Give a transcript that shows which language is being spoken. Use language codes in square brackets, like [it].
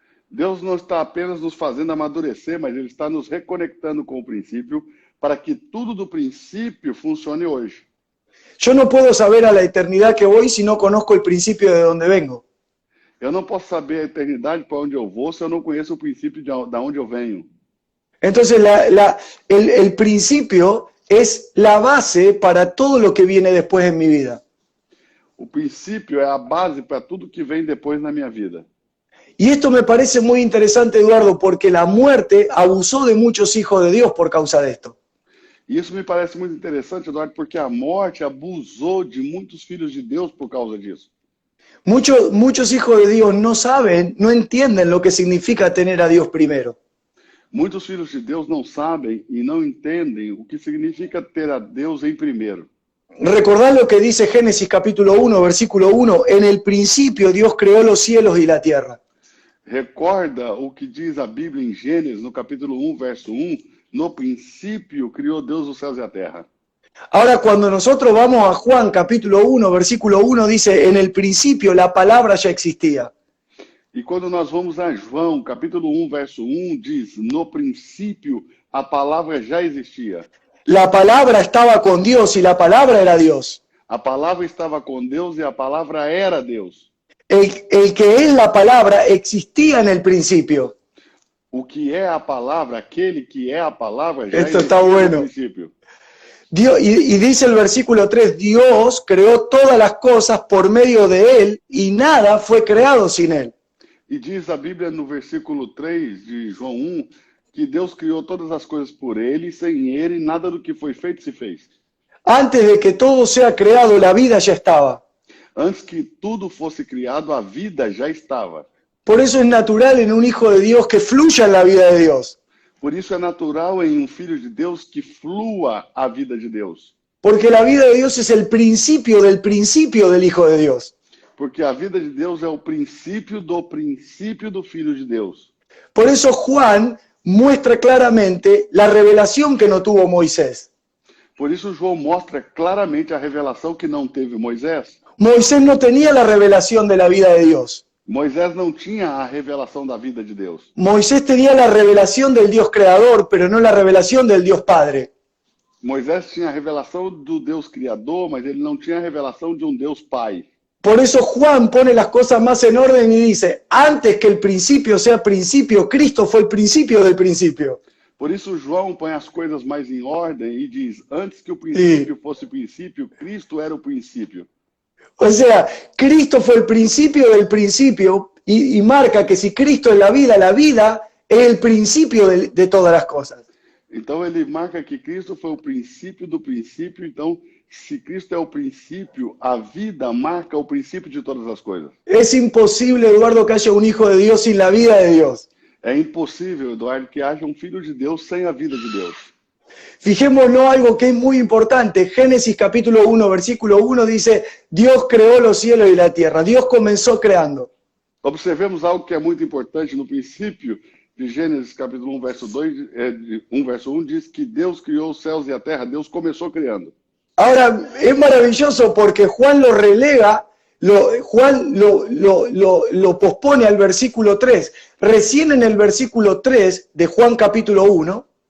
[pt] Deus não está apenas nos fazendo amadurecer, mas Ele está nos reconectando com o princípio para que tudo do princípio funcione hoje. [es] Yo no puedo saber a la eternidad que voy si no conozco el principio de donde vengo. [pt] Eu não posso saber a eternidade para onde eu vou se eu não conheço o princípio de onde eu venho. [es] Entonces el principio es la base para todo lo que viene después en mi vida. [pt] O princípio é a base para tudo que vem depois na minha vida. [es] Y esto me parece muy interesante, Eduardo, porque la muerte abusó de muchos hijos de Dios por causa de esto. [pt] E isso me parece muito interessante, Eduardo, porque a morte abusou de muitos filhos de Deus por causa disso. [es] Muchos hijos de Dios no saben, no entienden lo que significa tener a Dios primero. [pt] Muitos filhos de Deus não sabem e não entendem o que significa ter a Deus em primeiro. [es] Recordad lo que dice Génesis capítulo 1, versículo 1, en el principio Dios creó los cielos y la tierra. [pt] Recorda o que diz a Bíblia em Gênesis, no capítulo 1, verso 1, no princípio criou Deus os céus e a terra. [es] Ahora cuando nosotros vamos a Juan capítulo 1, versículo 1, dice, en el principio la palabra ya existía. [pt] E quando nós vamos a João, capítulo 1, verso 1, diz, no princípio a palavra já existia. [es] La palabra estaba con Dios y la palabra era Dios. [pt] A palavra estava com Deus e a palavra era Deus. [es] El que es la palabra existía en el principio. [pt] O que é a palavra, aquele que é a palavra, já [es] Esto [pt] existia [es] está bueno. [pt] no princípio. [es] Dios, y dice el versículo 3, Dios creó todas las cosas por medio de Él y nada fue creado sin Él. [pt] E diz a Bíblia no versículo 3 de João 1, que Deus criou todas as coisas por ele, e sem ele nada do que foi feito se fez. [es] Antes de que todo sea creado, la vida ya estaba. [pt] Antes que tudo fosse criado, a vida já estava. [es] Por eso es natural en un hijo de Dios que fluya en la vida de Dios. [pt] Por isso é natural em um filho de Deus que flua a vida de Deus. [es] Porque la vida de Dios es el principio del hijo de Dios. [pt] Porque a vida de Deus é o princípio do filho de Deus. [es] Por eso Juan muestra claramente la revelación que no tuvo Moisés. [pt] Por isso João mostra claramente a revelação que não teve Moisés. [es] Moisés no tenía la revelación de la vida de Dios. [pt] Moisés não tinha a revelação da vida de Deus. [es] Moisés tenía la revelación del Dios creador, pero no la revelación del Dios Padre. [pt] Moisés tinha a revelação do Deus Criador, mas ele não tinha a revelação de um Deus Pai. [es] Por eso Juan pone las cosas más en orden y dice, antes que el principio sea principio, Cristo fue el principio del principio. [pt] Por isso João põe as coisas mais em ordem e diz, antes que o princípio fosse princípio, Cristo era o princípio. [es] O sea, Cristo fue el principio del principio y marca que si Cristo es la vida es el principio de todas las cosas. [pt] Então ele marca que Cristo foi o princípio do princípio, então se Cristo é o princípio, a vida marca o princípio de todas as coisas. [es] Es imposible, Eduardo, que haya un hijo de Dios sin la vida de Dios. [pt] É impossível, Eduardo, que haja um filho de Deus sem a vida de Deus. [es] Fijémonos algo que es muy importante. Génesis capítulo 1, versículo 1 dice, Dios creó los cielos y la tierra. Dios comenzó creando. [pt] Observemos algo que é muito importante no princípio de Gênesis capítulo 1, verso 2, 1, verso 1, diz que Deus criou os céus e a terra, Deus começou criando. [es] Ahora, es maravilloso porque Juan lo relega, Juan lo pospone al versículo 3. Recién en el versículo 3 de Juan capítulo 1.